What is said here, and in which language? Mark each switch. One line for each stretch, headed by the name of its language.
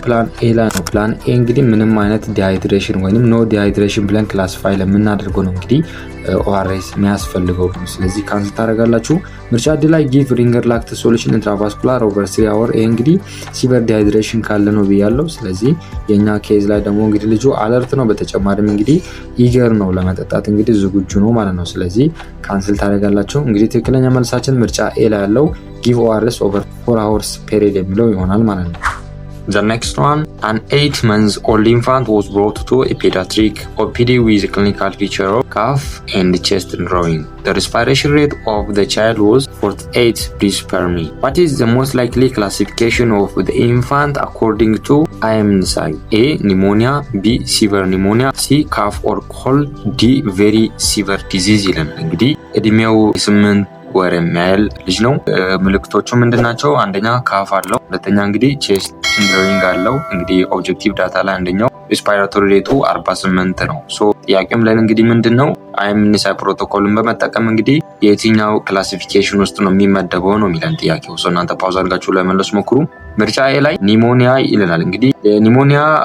Amharic: ፕላን ኤ ላይ ነው። ፕላን ኤ እንግዲህ ምንም አይነት ዲሃይድሬሽን ወይንም ኖ ዲሃይድሬሽን ብለን ክላሲፋይ ለምናደርገው ነው እንግዲህ ኦአርኤስ የሚያስፈልገው። ስለዚህ ካንሰል ታደርጋላችሁ። ምርጫ ዲ ላይ ጊቭ ሪንገር ላክቴት ሶሉሽን ኢንትራቫስኩላር ኦቨር 3 hours። ይሄ እንግዲህ ሲቨር ዲሃይድሬሽን ካለ ነው ብያለሁ። ስለዚህ የኛ ኬዝ ላይ ደግሞ እንግዲህ ልጁ አለርት ነው። በተጨማሪም እንግዲህ ኢገር ነው ለመጠጣት እንግዲህ ዝግጁ ነው ማለት ነው። ስለዚህ ካንሰል ታደርጋላችሁ። እንግዲህ ትክክለኛ መልሳችን ምርጫ ኤ ላይ ያለው ጊቭ ኦአርኤስ ኦቨር 4 hours ፔሪድ የሚለው ይሆናል ማለት ነው።
English: The next one, an 8-month-old infant was brought to a pediatric OPD with a clinical feature of cough and chest drawing. The respiration rate of the child was 48 breaths per minute. What is the most likely classification of the infant according to IMNSI? A. Pneumonia. B. Severe pneumonia. C. Cough or cold. D. Very severe disease
Amharic: ይለናል። እንግዲህ እድሜው 8 ወር የሚያህል ልጅ ነው። ምልክቶቹ ምንድናቸው? አንደኛ ካፍ አለው። ሁለተኛ እንግዲህ ቼስት ድሮዊንግ አለው። እንግዲህ ኦብጀክቲቭ ዳታ ላይ አንደኛው ሬስፓይራቶሪ ሬቱ 48 ነው። ሶ ጥያቄም ላይ እንግዲህ ምንድነው አይኤምኤንኤስአይ ፕሮቶኮልን በመጠቀም እንግዲህ የትኛው ክላሲፊኬሽን ውስጥ ነው የሚመደበው ነው የሚለን ጥያቄው። ሶ እናንተ ፓውዝ አድርጋችሁ ለመለስ ሞክሩ። ምርጫ ኤ ላይ ኒሞኒያ ይለናል። እንግዲህ ኒሞኒያ